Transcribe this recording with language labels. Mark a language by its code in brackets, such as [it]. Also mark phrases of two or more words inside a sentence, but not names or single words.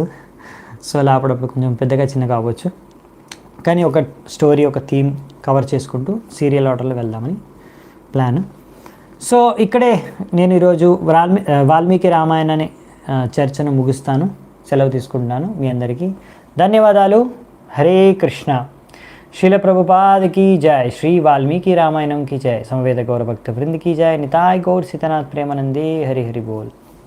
[te] సో అలా అప్పుడప్పుడు కొంచెం పెద్దగా చిన్న కావచ్చు, కానీ ఒక స్టోరీ ఒక థీమ్ కవర్ చేసుకుంటూ [en] serial order [te] వెళ్దామని ప్లాన్. సో ఇక్కడే నేను ఈరోజు వాల్మీకి రామాయణాన్ని చర్చను ముగిస్తాను, సెలవు తీసుకుంటున్నాను. మీ అందరికీ ధన్యవాదాలు. హరే కృష్ణ. [hi] శ్రీల ప్రభుపాద की जय, श्री वाल्मीकि रामायणम की जय, समवेद गौर भक्त वृंद की जय, निताय गौर सीतानाथ प्रेमानंदे, हरि हरि बोल.